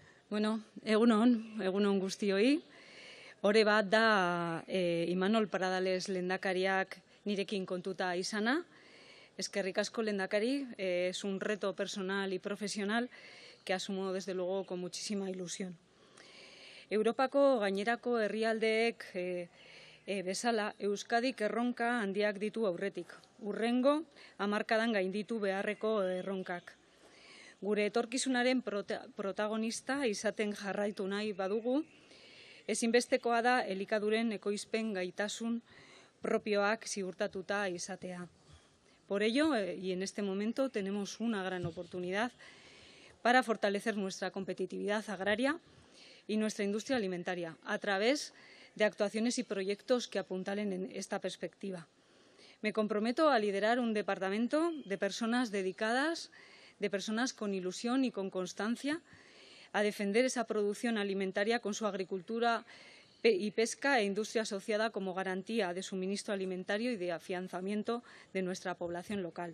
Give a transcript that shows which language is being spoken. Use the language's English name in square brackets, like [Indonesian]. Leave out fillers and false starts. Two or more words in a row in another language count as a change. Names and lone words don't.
[Basque] Bueno, egunon guztioi. Hore bat da Imanol Pradales lehendakariak nirekin kontuta izana. Eskerrik asko lehendakari, [Spanish] es un reto personal y profesional que asumo desde luego con muchísima ilusión. [Basque] Europako gainerako herrialdeek bezala Euskadik erronka handiak ditu aurretik. Hurrengo hamarkadan gainditu beharreko erronkak. Gure etorkizunaren protagonista izaten jarraitu nahi badugu, ezinbestekoa da elikaduren ekoizpen gaitasun propioak ziurtatuta izatea. [Spanish] Por ello, y en este momento, tenemos una gran oportunidad para fortalecer nuestra competitividad agraria y nuestra industria alimentaria a través de actuaciones y proyectos que apuntalen en esta perspectiva. Me comprometo a liderar un departamento de personas dedicadas, de personas con ilusión y con constancia, a defender esa producción alimentaria con su agricultura y pesca e industria asociada como garantía de suministro alimentario y de afianzamiento de nuestra población local.